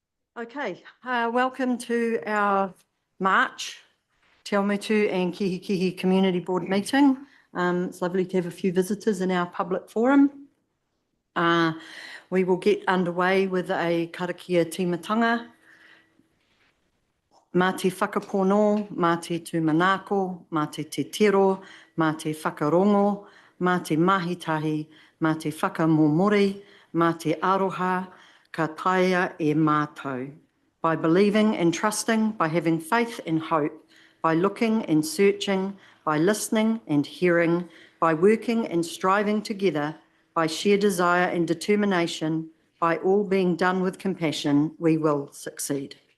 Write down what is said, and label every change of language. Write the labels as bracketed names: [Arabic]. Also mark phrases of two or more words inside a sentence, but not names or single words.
[English] Okay, welcome to our March Te Awamutu and Kihikihi Community Board meeting. It's lovely to have a few visitors in our public forum. We will get underway with a [Māori] karakia tīmatanga. Mā te whakapono, mā te tūmanako, mā te te tiro, mā te whakarongo, mā te mahitahi, mā te whakamomori, mā te aroha, ka taia e mātou. [English] By believing and trusting, by having faith and hope, by looking and searching, by listening and hearing, by working and striving together, by sheer desire and determination, by all being done with compassion, we will succeed.